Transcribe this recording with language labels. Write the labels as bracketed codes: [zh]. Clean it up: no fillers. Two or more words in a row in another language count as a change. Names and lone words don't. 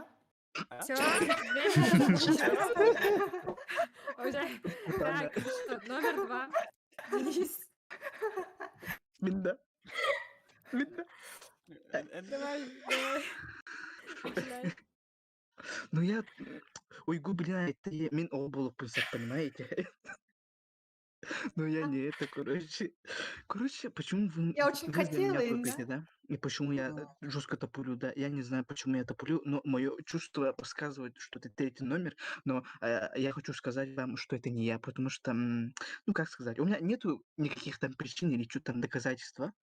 [ru] Все, Так, что, номер 2. Денис. Минда. Давай. Начинай. Ну я... Ой, блин, это [kk] мен ол болып қойсақ, [ru] понимаете? Но я не это, короче. Короче, почему Я очень вы за меня хотела, и топите, да? И почему я жестко топлю, да? Я не знаю, почему я топлю, но мое чувство подсказывает, что это третий номер. Но я хочу сказать вам, что это не я, потому что, ну как сказать, у меня нету никаких там причин или что там доказательства.